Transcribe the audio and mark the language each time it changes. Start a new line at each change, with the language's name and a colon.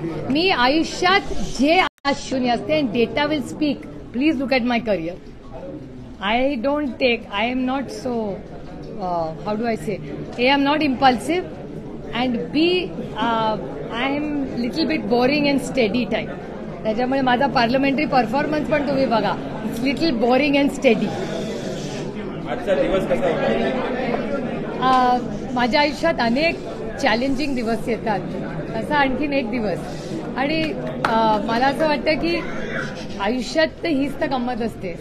Marathi: मी आयुष्यात जे शून्य असते,
English: Data will speak. Please look at my career. I don't take, I am not so, how do I say, A, I am not impulsive, and B, I am little bit boring and steady type.
Marathi: त्याच्यामुळे माझा parliamentary performance पण तुम्ही बघा,
English: It's little boring and steady.
Marathi: आजचा दिवस कसा होता? माझ्या आयुष्यात अनेक चॅलेंजिंग दिवस येतात, असा आणखीन एक दिवस. आणि मला असं वाटतं की आयुष्यात तर हीच तर गंमत असते.